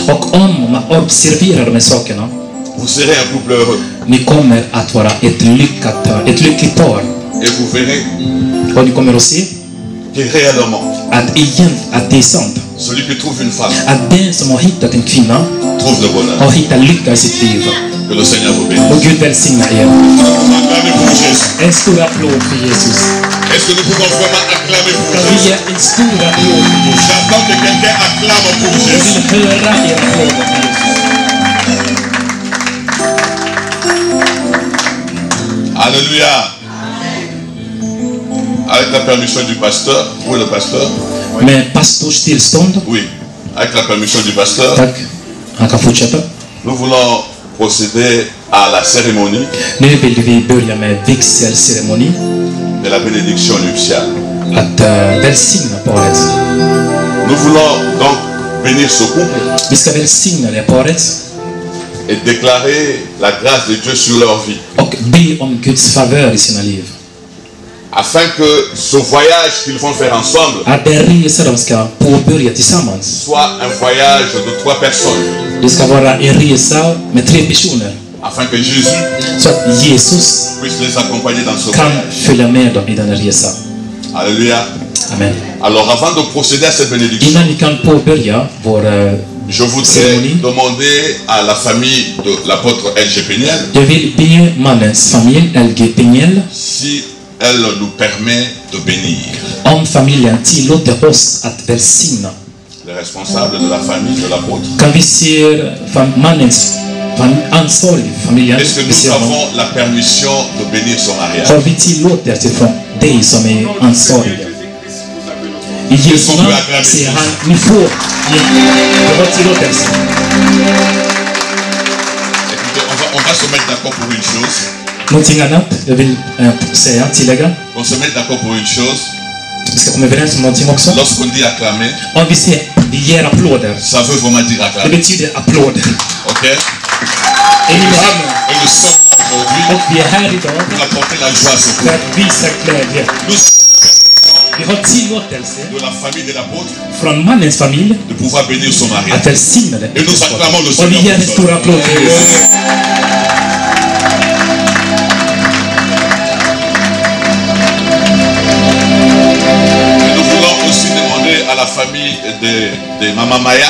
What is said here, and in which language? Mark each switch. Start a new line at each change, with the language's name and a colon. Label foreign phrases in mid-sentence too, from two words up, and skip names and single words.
Swedish: Och om man observerar de här sakerna,
French: vous serez un couple heureux.
Swedish: ni kommer att vara ett lyckligt par.
French: Et vous verrez
Swedish: Och ni kommer att se
French: que réellement,
Swedish: att det är sant.
French: celui qui trouve une femme
Swedish: Att den som har hittat en kvinna
French: trouve le bonheur.
Swedish: har hittat lycka i sitt liv.
French: Que le Seigneur vous bénisse.
Swedish: Och Gud välsigna er.
French: Acclamez pour Jésus.
Swedish: En stor applåd för Jesus.
French: Est-ce que nous pouvons vraiment acclamer pour
Swedish: Kan vi
French: Jésus?
Swedish: ge en stor applåd för Jesus?
French: J'attends que quelqu'un acclame pour
Swedish: Jag
French: Jésus.
Swedish: vill höra er applåder för Jesus.
French: Alléluia. Avec la permission du pasteur. Où est le pasteur?
Swedish: Med pastors tillstånd.
French: Oui. Avec la permission du pasteur.
Swedish: Tack. Han kan fortsätta.
French: Nous voulons procéder à la cérémonie
Swedish: Nu vill vi börja med vigselceremoni.
French: de la bénédiction nuptiale.
Swedish: Att välsigna paret.
French: Nous voulons donc bénir ce couple
Swedish: Vi ska välsigna det paret
French: et déclarer la grâce de Dieu sur leur vie.
Swedish: och be om Guds favör i sina liv.
French: Afin que ce voyage qu'ils vont faire ensemble
Swedish: Att den resa de ska påbörja tillsammans,
French: soit un voyage de 3 personnes.
Swedish: det ska vara en resa med 3 personer.
French: Afin que Jésus
Swedish: Så att Jesus
French: puisse les accompagner dans ce
Swedish: kan
French: voyage.
Swedish: följa med dem i denna resa.
French: Alléluia. Amen. Alors avant de procéder à cette bénédiction,
Swedish: Innan vi kan påbörja vår
French: je voudrais cérémonie, demander à la famille de l'apôtre L.G. Péniel
Swedish: jag vill be mannens familj, LG Peniel,
French: si elle nous permet de bénir.
Swedish: om familjen tillåter oss att välsigna.
French: Les responsables de la famille de l'apôtre.
Swedish: Kan vi se mannens ansvarig för familjen?
French: Est-ce que
Swedish: Vi ser
French: nous
Swedish: honom.
French: avons la permission de bénir son mariage?
Swedish: Har vi tillåtelse från dig som är ansvarig? I Jesu namn säger han, ni får tillåtelse.
French: Écoutez, on va se mettre d'accord pour une chose.
Swedish: Någonting annat jag vill tillägga.
French: On se met d'accord pour une chose.
Swedish: Vi ska komma överens om någonting också.
French: Lorsqu'on dit acclamer,
Swedish: Om vi ger applåder,
French: ça veut vraiment dire
Swedish: det
French: acclamer.
Swedish: betyder applåder.
French: Ok?
Swedish: Är ni med mig?
French: Et nous sommes là aujourd'hui
Swedish: Och vi är här idag
French: pour apporter la joie à ce
Swedish: för
French: couple.
Swedish: att visa glädje.
French: Nous
Swedish: Vi har tillåtelse
French: de la famille de l'apôtre
Swedish: från mannens familj
French: de pouvoir bénir son mariage.
Swedish: att välsigna det.
French: Et nous acclamons le
Swedish: Och vi ger en
French: Seigneur.
Swedish: stor applåd till Jesus.
French: Et nous voulons aussi demander à la famille de Maman Maya,